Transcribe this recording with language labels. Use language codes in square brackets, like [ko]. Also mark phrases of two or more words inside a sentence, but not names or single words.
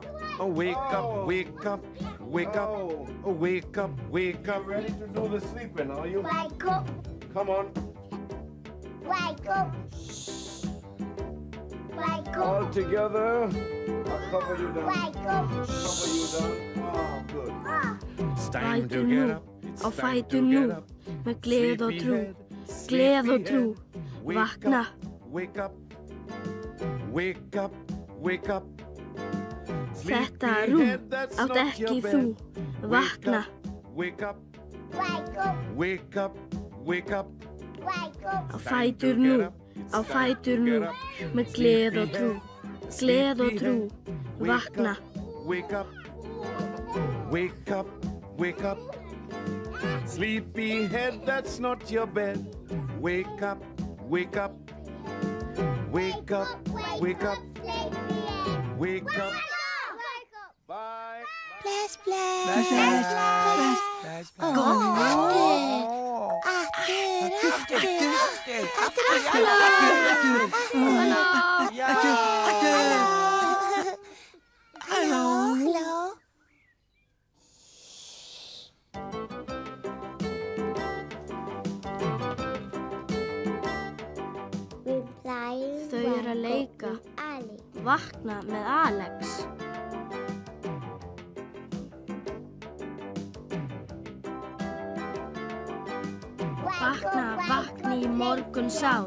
[en] Oh, wake up. Wake up. Wake up. Oh, wake up. Wake up. Ready to do the sleeping, are you? Wake up. Come on. Wake up. Wake up. All together. I'll cover you down. Wake up. Cover you down. Oh, good. It's time to [is] Fætur [en] get [is] nú, [en] up. It's [is] á [en] time [is] fætur [en] to [is] nú, [en] get up. [is] með gleð og trú, [en] Sleepyhead, [is] gleð og trú, [en] sleepyhead. [is] vakna. [en] Wake up. Wake up. Wake up. [is] Þetta rúm [en] Sleepyhead, that's [is] átt [en] not [is] ekki [en] your [is] þú, [en] bed. [is] vakna. [en] Wake up. Wake up. Wake up. Wake up. Wake up. [is] Á fætur nú, á fætur nú, með gleð og trú, gleð og trú, vakna. [en] Wake up. Wake up. Wake up. Sleepyhead, that's not your bed. Wake up. Wake up. Wake up. Wake up. Wake up. Bye. [is] Bless, bless. Bless, bless, bless, bless, bless. [en] Hello. [is] Þau eru að leika. Ali. Vakna með Alex. Vakna, vakni í morgun sár.